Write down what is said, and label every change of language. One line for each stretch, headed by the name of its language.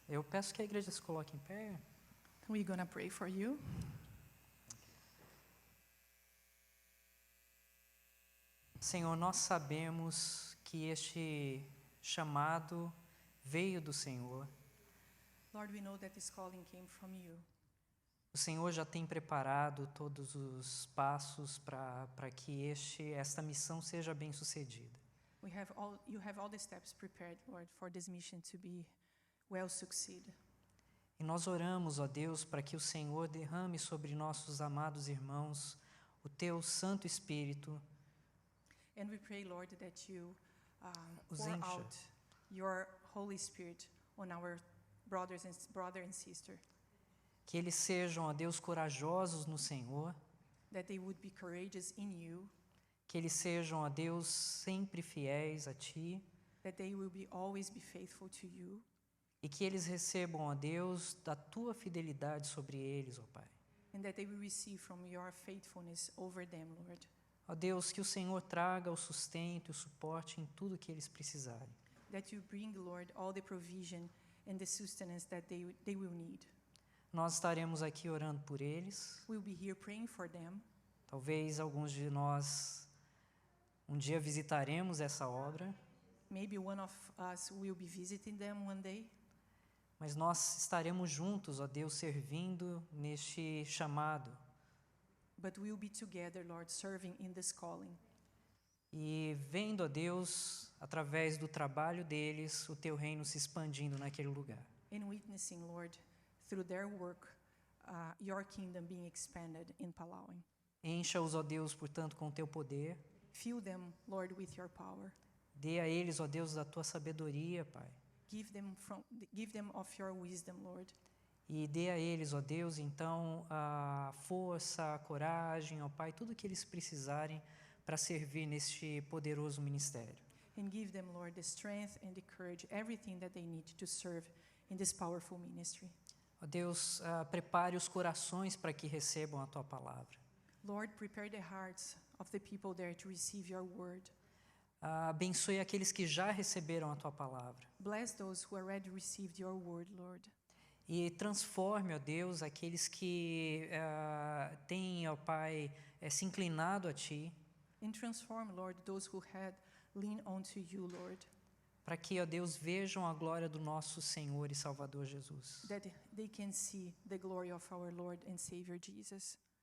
Portuguese: Eu peço que a igreja se coloque em pé.
English: We're gonna pray for you.
Portuguese: Senhor, nós sabemos que este chamado veio do Senhor.
English: Lord, we know that this calling came from you.
Portuguese: O Senhor já tem preparado todos os passos para que esta missão seja bem-sucedida.
English: You have all the steps prepared, Lord, for this mission to be well succeed.
Portuguese: E nós oramos, ó Deus, para que o Senhor derrame sobre nossos amados irmãos o teu Santo Espírito,
English: And we pray, Lord, that you
Portuguese: Os
English: pour
Portuguese: encha.
English: out your Holy Spirit on our brother and sister,
Portuguese: que eles sejam, ó Deus, corajosos no Senhor,
English: that they would be courageous in you,
Portuguese: que eles sejam, ó Deus, sempre fiéis a Ti,
English: that they will be always be faithful to you,
Portuguese: e que eles recebam, ó Deus, da Tua fidelidade sobre eles, ó Pai.
English: and that they will receive from your faithfulness over them, Lord.
Portuguese: Ó Deus, que o Senhor traga o sustento e o suporte em tudo que eles precisarem.
English: That you bring, Lord, all the provision and the sustenance that they will need.
Portuguese: Nós estaremos aqui orando por eles.
English: We'll be here praying for them.
Portuguese: Talvez alguns de nós um dia visitaremos essa obra,
English: Maybe one of us will be visiting them one day,
Portuguese: mas nós estaremos juntos, ó Deus, servindo neste chamado.
English: but we'll be together, Lord, serving in this calling.
Portuguese: e vendo, ó Deus, através do trabalho deles, o teu reino se expandindo naquele lugar.
English: And witnessing, Lord, through their work, your kingdom being expanded in Palauan.
Portuguese: Encha-os, ó Deus, portanto, com o teu poder.
English: Fill them, Lord, with your power.
Portuguese: Dê a eles, ó Deus, da tua sabedoria, Pai.
English: Give them of your wisdom, Lord.
Portuguese: E dê a eles, ó Deus, então, a força, a coragem, ó Pai, tudo que eles precisarem para servir neste poderoso ministério.
English: And give them, Lord, the strength and the courage, everything that they need to serve in this powerful ministry.
Portuguese: Ó Deus, prepare os corações para que recebam a tua palavra.
English: Lord, prepare the hearts of the people there to receive your word.
Portuguese: Abençoe aqueles que já receberam a tua palavra.
English: Bless those who already received your word, Lord.
Portuguese: E transforme, ó Deus, aqueles que têm, ó Pai, se inclinado a Ti,
English: And transform, Lord, those who had leaned onto you, Lord,
Portuguese: para que, ó Deus, vejam a glória do nosso Senhor e Salvador Jesus.
English: that they can see the glory of our Lord and Savior Jesus.